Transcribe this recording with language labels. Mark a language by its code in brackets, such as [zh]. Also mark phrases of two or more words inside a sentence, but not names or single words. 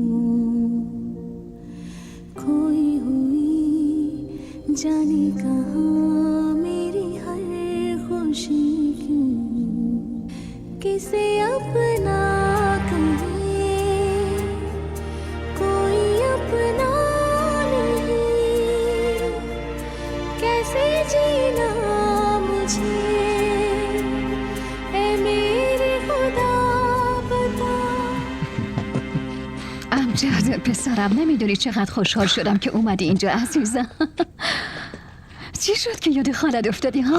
[hi] खोई हुई जाने कहाँ मेरी हर खुशी क्यों किसे अपना कहे कोई अपना नहीं कैसे जीना [fa] امجد پسرم، نمیدونی چقدر خوشحال شدم که اومدی اینجا عزیزم. چی شد که یاد خالت افتادی ها؟